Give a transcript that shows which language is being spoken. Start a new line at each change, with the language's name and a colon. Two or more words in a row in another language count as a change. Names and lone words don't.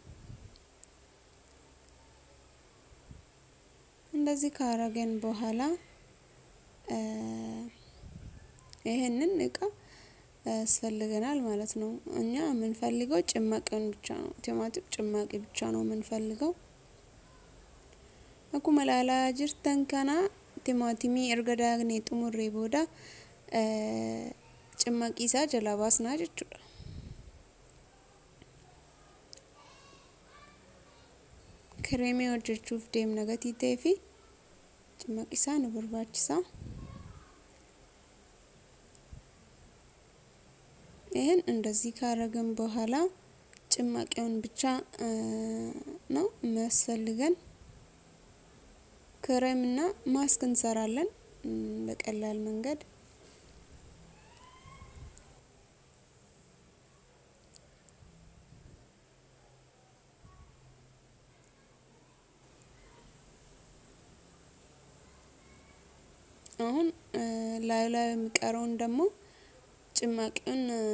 Amharic: እንደዚህ ካረገን በኋላ ይሄንን እቃ ያስፈልገናል ማለት ነው። እኛ ምን ፈልገው ጭማቂውን ብቻ ነው። ቲማቲም ጭማቂ ብቻ ነው ምን ፈልገው።
Oromo: akkuma ilaalaa jirtan kana timaatimi erga daagne xumurree booda cimmaqii isaa jalaa baasnaa jechuudha. Kireemii hojjechuuf deemna gatii ta'ee fi cimmaqii isaa nu barbaachisa.
Amharic: ይሄን እንደዚህ ካረገን በኋላ ጭማቂውን ብቻ ነው የሚያስፈልገን። ክሬምና ማስክ እንሰራለን በቀላል መንገድ። አሁን ላይ የሚቀረውን ደግሞ ጭማቂውን